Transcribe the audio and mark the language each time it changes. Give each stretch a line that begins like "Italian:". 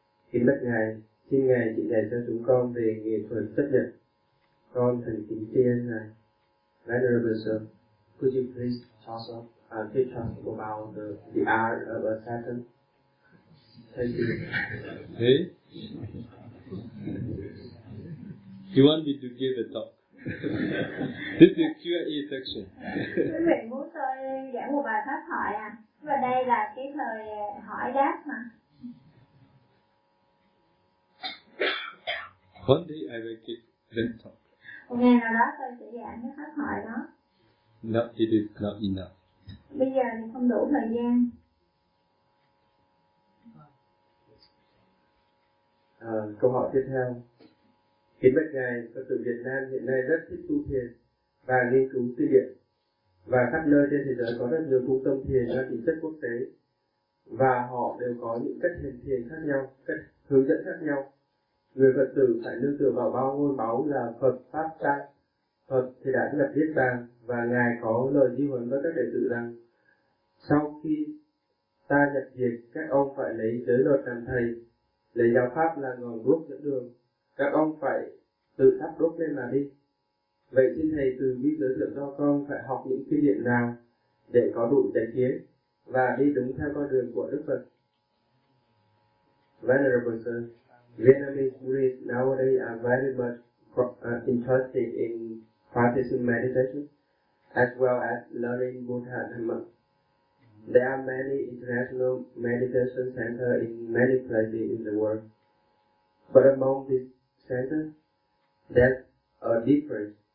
Vietnamese: Kính bạch ngài, xin ngài chỉ dạy cho chúng con về nghệ thuật chấp nhận. Con thành kính tri ân ngài.
English: Venerable sir, could you please talk of, teach us about the art of acceptance? Thank you. Hey, you want me to give a talk? This is Q&A section.
Vietnamese: Quý vị muốn tôi giảng một bài pháp thoại à? Và đây là cái thời hỏi đáp mà.
English: One day I will give them talk.
Vietnamese: Một ngày nào đó tôi sẽ giảng cái pháp thoại đó.
English: No, it is not enough.
Vietnamese: Bây giờ thì không đủ thời gian. Câu hỏi tiếp theo. Kính bạch ngài, Phật tử Việt Nam hiện nay rất thích tu thiền và nghiên cứu tư điển, và khắp nơi trên thế giới có rất nhiều trung tâm thiền mang tính chất quốc tế, và họ đều có những cách hiền thiền khác nhau, cách hướng dẫn khác nhau. Người Phật tử phải nương tựa vào bao ngôi báu là Phật Pháp Tăng, Phật thì đã lập Niết Bàn, và ngài có lời di huấn với các đệ tử rằng sau khi ta nhập diệt, các ông phải lấy giới luật làm thầy, lấy giáo pháp là ngọn đuốc dẫn đường, các ông phải tự thắp đốt lên mà đi. Vậy xin thầy từ bi giới thiệu cho con phải học những kinh nghiệm nào để có đủ chánh kiến và đi đúng theo con đường của Đức Phật.
English: Venerable sir, Vietnamese Buddhists nowadays are very much interested in practicing meditation as well as learning Buddha Dhamma. There are many international meditation centers in many places in the world, but among these center, that's a difference.